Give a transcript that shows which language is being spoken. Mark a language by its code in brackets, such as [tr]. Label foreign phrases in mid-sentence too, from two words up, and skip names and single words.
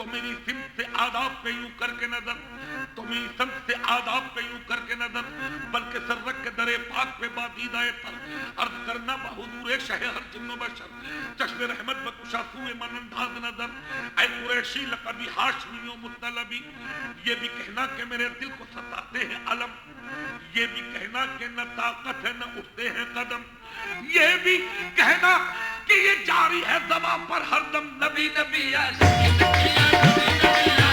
[ur] میری سمت سے آداب پہ یوں کر کے نظر، تو میری سمت سے آداب پہ یوں کر کے نظر، بلکہ سر رکھ کے در پاک پہ بادیدہ تر عرض کرنا بحضور شہ ہر جن و بشر، [fa] چشم رحمت بکشا سوئے من انداز نظر، [ur] اے قریشی لقبی ہاشمی و مطلبی، یہ بھی کہنا کہ میرے دل کو ستاتے ہیں علم، یہ بھی کہنا کہ نہ طاقت ہے نہ اٹھتے ہیں قدم، یہ بھی کہنا کہ یہ جاری ہے زبان پر ہر دم، نبی نبی یا نبی نبی یا نبی نبی